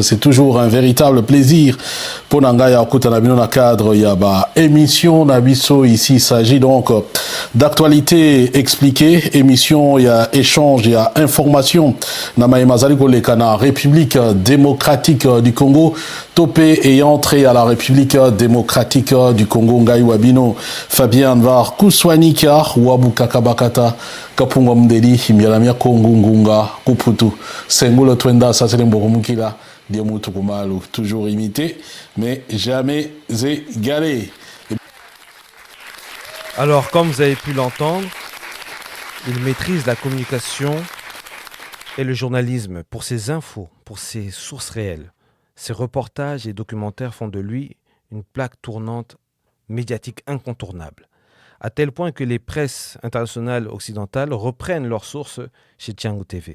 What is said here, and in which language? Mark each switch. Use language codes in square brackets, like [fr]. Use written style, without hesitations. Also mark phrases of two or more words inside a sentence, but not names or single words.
[fr] C'est toujours un véritable plaisir pour [ln] Nangaya Okutanabino na cadre yaba émission Nabiso. [fr] Ici, il s'agit donc d'actualité expliquée, émission, il y a échange, il y a information. [ln] Namae Mazali Kolekana, [fr] République démocratique du Congo, topé et entré à la République démocratique du Congo, Ngai Wabino, Fabien Anvar, Kouswani Wabu Kakabakata Kapunga Mdeli Himialamia Kongo Ngunga Kuputu Sengulo Twenda Saselemboromukila Diamutu Kumalu, toujours imité mais jamais égalé. Alors comme vous avez pu l'entendre, il maîtrise la communication et le journalisme pour ses infos, pour ses sources réelles. Ses reportages et documentaires font de lui une plaque tournante médiatique incontournable, à tel point que les presses internationales occidentales reprennent leurs sources chez Tchango TV.